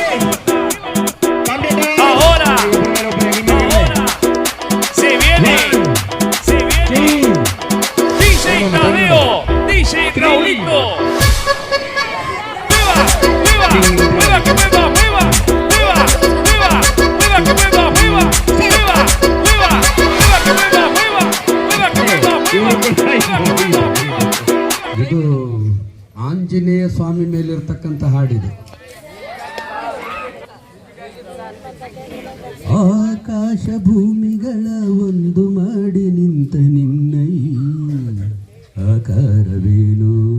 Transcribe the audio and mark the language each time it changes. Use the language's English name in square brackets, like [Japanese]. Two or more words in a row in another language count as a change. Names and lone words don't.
[Spanish] Ahora se viene DJ Tadeo, DJ Raulito. Mueva, mueva, mueva, que mueva, mueva, mueva, mueva, mueva, que mueva, mueva, mueva, mueva, mueva, que mueva, mueva, mueva, que mueva, mueva. [Kannada] ಇದು ಆಂಜನೇಯ ಸ್ವಾಮಿ ಮೇಲಿರ್ತಕ್ಕಂಥ ಹಾಡಿದೆ. ಆಕಾಶ ಭೂಮಿಗಳ ಒಂದು ಮಾಡಿ ನಿಂತ ನಿನ್ನ ಈ ಆಕಾರವೇನು?